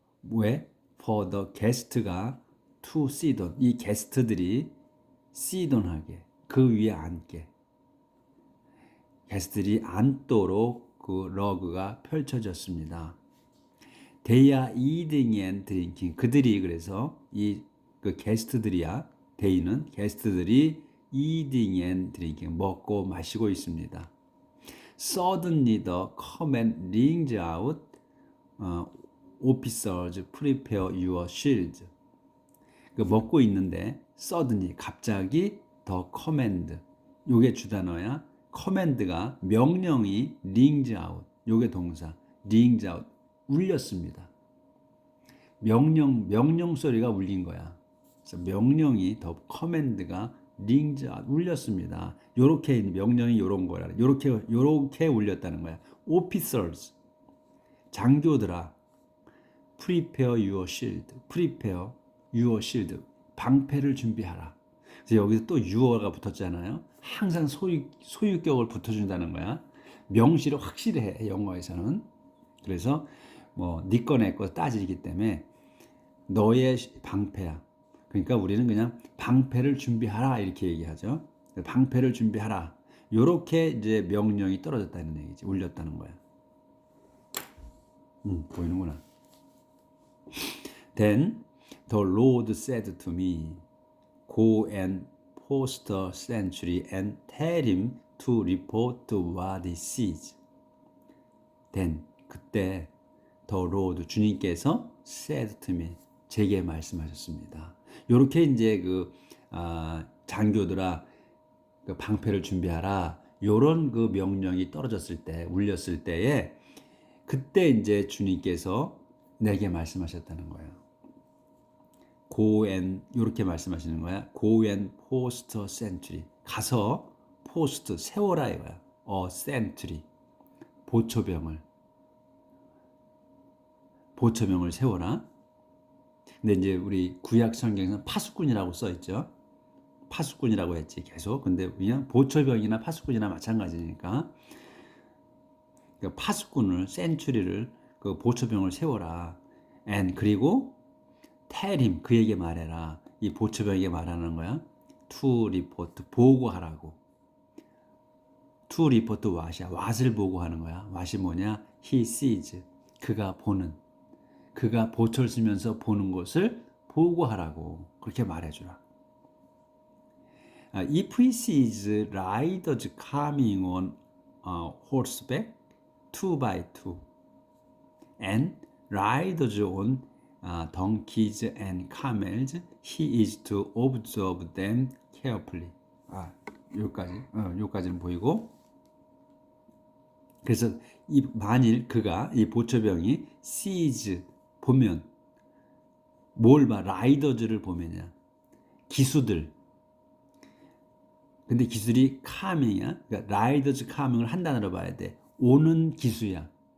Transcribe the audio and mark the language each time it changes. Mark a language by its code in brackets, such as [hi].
[ko] 왜? [en] For the guest가 to sit on. [ko] 이 게스트들이 [en] sit on [ko] 하게, 그 위에 앉게. 게스트들이 앉도록 그 러그가 펼쳐졌습니다. [en] They are eating and drinking. [ko] 그들이, 그래서 그 게스트들이야. they는 게스트들이 [en] eating and drinking, [ko] 먹고 마시고 있습니다. [en] Suddenly the command rings out. Officers, prepare your shields. [ko] 그 먹고 있는데 suddenly 갑자기 [en] the command. [ko] 요게 주단어야. command가 명령이 [en] rings out. [ko] 요게 동사. [en] rings out. [ko] 울렸습니다. 명령 소리가 울린 거야. 그래서 명령이 더 커맨드가 [en] rings out, [ko] 울렸습니다. 요렇게 명령이 요런 거라. 요렇게 울렸다는 거야. [en] officers, [ko] 장교들아, [en] prepare your shield, prepare your shield, [ko] 방패를 준비하라. 그래서 여기서 또 you가 붙었잖아요. 항상 소유격을 붙여준다는 거야. 명시를 확실히 해, 영어에서는. 그래서 뭐 네 거 내 거 따지기 때문에 너의 방패야. 그러니까 우리는 그냥 방패를 준비하라 이렇게 얘기하죠. 방패를 준비하라. 요렇게 이제 명령이 떨어졌다는 얘기지. 울렸다는 거야. 보이는구나. [en] Then the Lord said to me, Go and post a sentry and tell him to report what he sees. Then [ko] 그때 [en] the Lord [ko] 주님께서 [en] said to me [ko] 제게 말씀하셨습니다. 요렇게 이제 장교들아 그 방패를 준비하라. 요런 그 명령이 떨어졌을 때, 울렸을 때에 그때 이제 주님께서 내게 말씀하셨다는 거예요. [en] Go and [ko] 요렇게 말씀하시는 거야. [en] Go and post a sentry. [ko] 가서 post 세워라 이거야. [en] a sentry. [ko] 보초병을 세워라. 근데 이제 우리 구약 성경에서는 파수꾼이라고 써 있죠. 파수꾼이라고 했지 계속. 근데 그냥 보초병이나 파수꾼이나 마찬가지니까 그 파수꾼을 센츄리를 그 보초병을 세워라. and 그리고 [en] tell him [ko] 그에게 말해라. 이 보초병에게 말하는 거야. to report 보고하라고. [en] to report what [ko] 이야. what을 보고하는 거야. what이 뭐냐? [en] he sees [ko] 그가 보는. 그가 보초를 쓰면서 보는 것을 보고하라고 그렇게 말해주라. [en] If he sees riders coming on horseback 2x2 and riders on donkeys and camels, he is to observe them carefully. [ko] 여기까지는 보이고. 그래서 만일 그가 이 보초병이 sees 보면 뭘 봐? 라이더즈를 보면이야. 기수들. 근데 기술이 카밍이야. 그러니까 라이더즈 카밍을 한 단어로 봐야 돼. 오는 기수야.